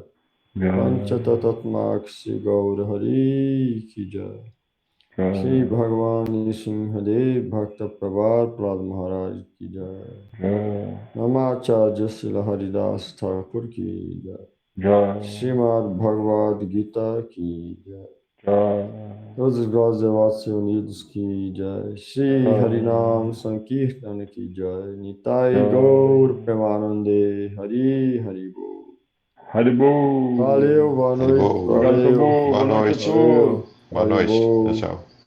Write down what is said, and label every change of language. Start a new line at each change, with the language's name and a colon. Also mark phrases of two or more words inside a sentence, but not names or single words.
Hindi: पंचतत्तात्मक्षि गौर हरि की जय. श्री भगवान सिंहदेव भक्त प्रभात प्रह्लाद महाराज की जय. नामाचार्य श्रील हरिदास ठाकुर की जय. श्रीमद् भगवद् गीता की जय.
Portuguese: Todos os gostos devotos unidos
Hindi: की जय. श्री हरिनाम संकीर्तन की जय.
Bangla: নিতাই গৌর প্রেমানন্দে হরি হরি বোল.
Portuguese: Haribol. Valeu, boa noite. Haribol. Valeu. Boa noite. Valeu. Boa noite. Haribol. Tchau, tchau.